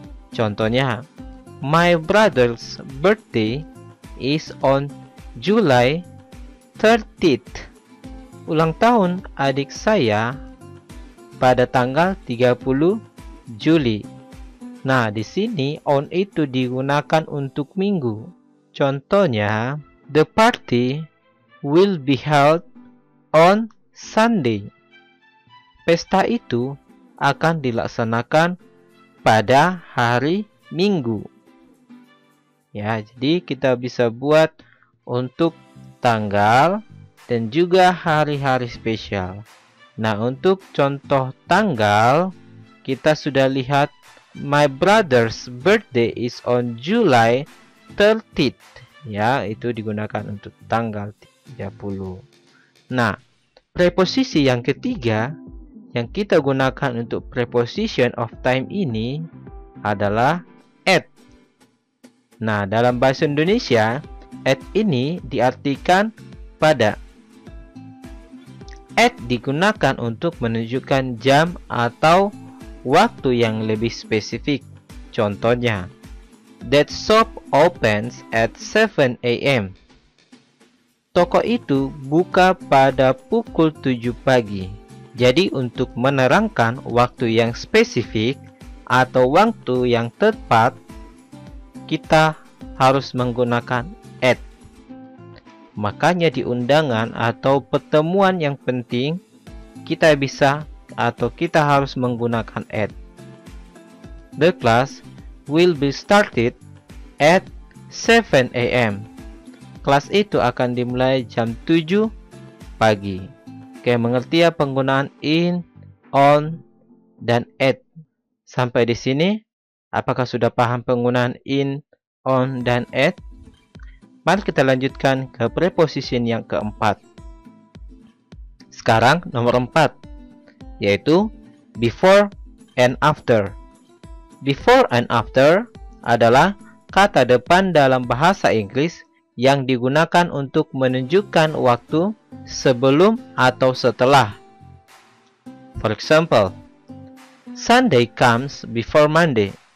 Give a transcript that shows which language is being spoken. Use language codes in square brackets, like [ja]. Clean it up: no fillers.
[id] Contohnya, [en] my brother's birthday is on July 30th. [id] Ulang tahun adik saya pada tanggal 30 Juli. Nah, di sini on itu digunakan untuk minggu. Contohnya, [en] the party will be held on Sunday. [id] Pesta itu akan dilaksanakan pada hari Minggu. Ya, jadi kita bisa buat untuk tanggal dan juga hari-hari spesial. Nah, untuk contoh tanggal, kita sudah lihat [en] my brother's birthday is on July 30th. [id] Ya, itu digunakan untuk tanggal 30. Nah, preposisi yang ketiga yang kita gunakan untuk preposition of time ini adalah at. Nah, dalam bahasa Indonesia, at ini diartikan pada. At digunakan untuk menunjukkan jam atau waktu yang lebih spesifik. Contohnya, [en] that shop opens at 7 a.m. [id] Toko itu buka pada pukul 7 pagi. Jadi untuk menerangkan waktu yang spesifik atau waktu yang tepat, kita harus menggunakan at. Makanya di undangan atau pertemuan yang penting, kita bisa atau kita harus menggunakan at. [en] The class will be started at 7 a.m. [id] Kelas itu akan dimulai jam 7 pagi. Oke, mengerti ya penggunaan in, on, dan at. Sampai di sini, apakah sudah paham penggunaan in, on, dan at? Mari kita lanjutkan ke preposition yang keempat. Sekarang nomor 4, yaitu before and after. Before and after adalah kata depan dalam bahasa Inggris yang digunakan untuk menunjukkan waktu sebelum atau setelah. [en] For example, Sunday comes before Monday.